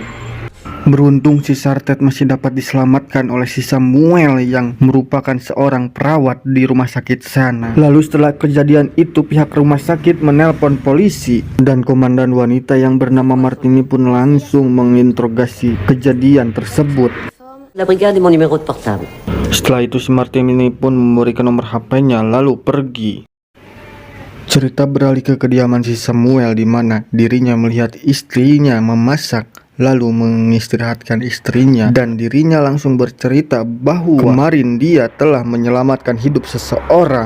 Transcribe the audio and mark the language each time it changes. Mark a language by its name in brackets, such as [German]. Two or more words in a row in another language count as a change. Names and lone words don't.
[Indonesian] Beruntung si Sartet masih dapat diselamatkan oleh si Samuel yang merupakan seorang perawat di rumah sakit sana. Lalu setelah kejadian itu pihak rumah sakit menelpon polisi, dan komandan wanita yang bernama Martini pun langsung menginterogasi kejadian tersebut. [French] La brigade est mon numéro de portable. [Indonesian] Setelah itu si Martini pun memberikan nomor HP-nya lalu pergi. Cerita beralih ke kediaman si Samuel di mana dirinya melihat istrinya memasak lalu mengistirahatkan istrinya, dan dirinya langsung bercerita bahwa kemarin dia telah menyelamatkan hidup seseorang.